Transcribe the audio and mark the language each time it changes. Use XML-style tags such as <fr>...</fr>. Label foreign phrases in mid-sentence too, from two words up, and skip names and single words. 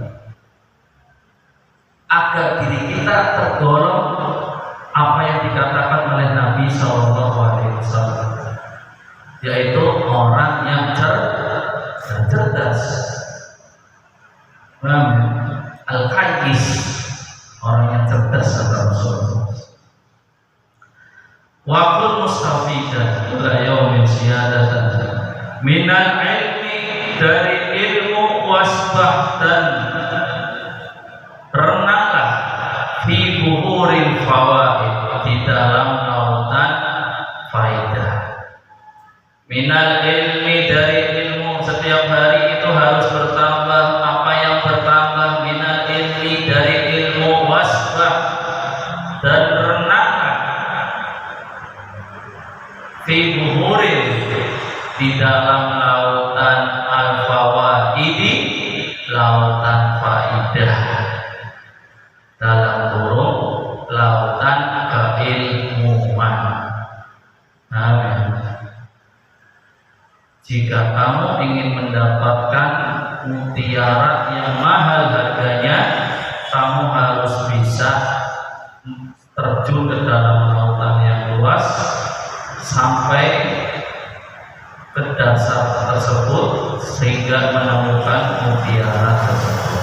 <id>agar diri kita tergolong apa yang dikatakan oleh Nabi SAW, yaitu orang yang cerdas, al-qais, orang yang cerdas kata Rasulullah.</id> <ar>وقل مستفيدا إلى يوم زيادة من العلم,</ar> <id>dari ilmu, wasbah, dan renanglah</id> <ar>في بحور الفوائد,</ar> <id>di dalam lautan faidah.</id> <ar>من العلم,</ar> <id>dari ilmu, setiap hari itu harus bertambah. Apa yang bertambah?</id> <ar>من العلم,</ar> <id>dari ilmu, wasbah, dan renanglah</id> <ar>في بحور,</ar> <id>di dalam lautan al-fawaidi, lautan faidah, dalam kurung lautan keilmuan. Amin. Jika kamu ingin mendapatkan mutiara yang mahal harganya, kamu harus bisa terjun ke dalam lautan yang luas sampai ke dasar tersebut sehingga menemukan mutiara tersebut.</id>